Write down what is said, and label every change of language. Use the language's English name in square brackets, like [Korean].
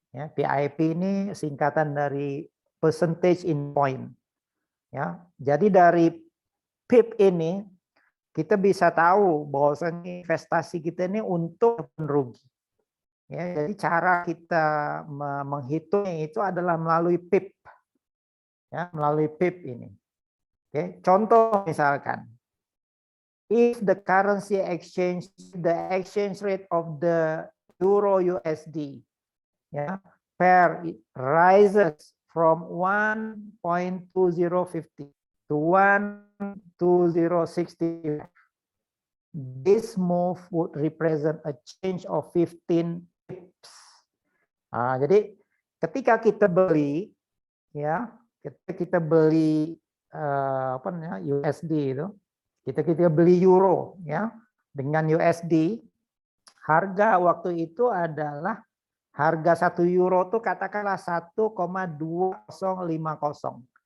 [Indonesian] Ya, PIP ini singkatan dari percentage in point. Ya, jadi dari PIP ini kita bisa tahu bahwasanya investasi kita ini untung ataupun rugi. Ya, jadi cara kita menghitungnya itu adalah melalui PIP. Ya, melalui PIP ini. Oke, contoh misalkan, [English] if the exchange rate of the euro USD, ya, pair rises from 1.2050 to 1.2060, this move would represent a change of 15 pips. [Indonesian] Nah, jadi ketika kita beli, ya, kita beli USD itu, kita beli euro, ya, dengan USD, harga waktu itu adalah harga 1 euro itu katakanlah 1,2050.